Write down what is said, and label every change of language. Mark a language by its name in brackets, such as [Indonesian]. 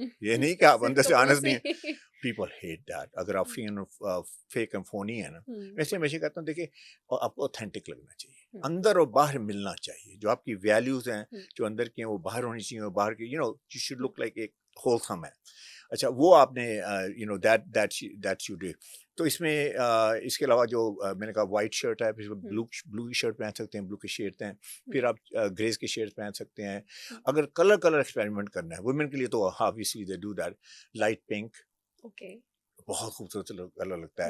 [Urdu] یہ نہیں کہ آپ اندر سے honest نہیں ہیں. [English] People hate that. [Urdu] اگر آپ [English] fake and phony [Urdu] ہیں نا, ویسے ہمیشہ کہتا ہوں دیکھیں آپ کو authentic لگنا چاہیے, اندر اور باہر ملنا چاہیے. جو آپ کی ویلیوز ہیں جو اندر کی ہیں وہ باہر ہونی چاہیے, باہر کی [English] you know you should look like [Urdu] ایک wholesome ہے. اچھا وہ آپ نے [English] you know that you do. [Urdu] تو اس میں اس کے علاوہ جو میں نے کہا وائٹ شرٹ ہے, پھر بلو کی شرٹ پہن سکتے ہیں, بلو کی شیڈ ہیں, پھر آپ گریز کی شیڈ پہن سکتے ہیں. اگر کلر ایکسپیریمنٹ کرنا ہے ویمن کے لیے تو [English] obviously they do that, [Urdu] light pink, بہت خوبصورت کلر لگتا ہے.